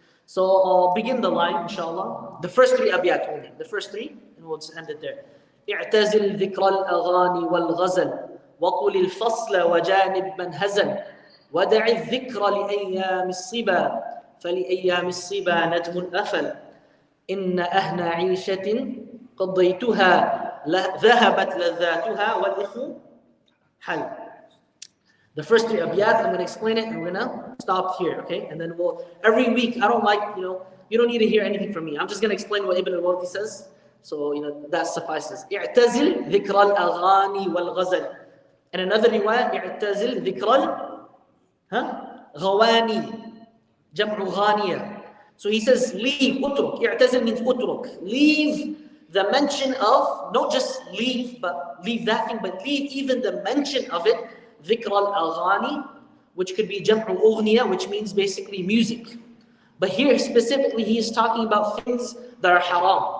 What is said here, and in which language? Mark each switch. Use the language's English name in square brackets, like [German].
[English] So I'll begin the line, inshallah. The first three abiyat only. The first three, and we'll just end it there. [Arabic] اعتزل ذكر الأغاني والغزل وقل الفصل وجانب من هزل ودع الذكر لأيام الصبا فلأيام الصبا نجم أفل إن أهنى عيشة قضيتها ذهبت لذاتها والإثم حل. [English] The first three abiyat, I'm going to explain it and we're going to stop here, okay? And then every week, I don't like, you don't need to hear anything from me. I'm just going to explain what Ibn al-Wardi says. So, that suffices. [Arabic] اعتزل ذكر الأغاني والغزل. [English] And another riwayah, [Arabic] اعتزل ذكر الغواني جمع غانية. [English] So he says, leave, utruk. اعتزل means utruk. Leave the mention of, not just leave, but leave that thing, but leave even the mention of it, [Arabic] ذكر الأغاني, [English] which could be [Arabic] جمع أغنية, [English] which means basically music. But here specifically, he is talking about things that are haram.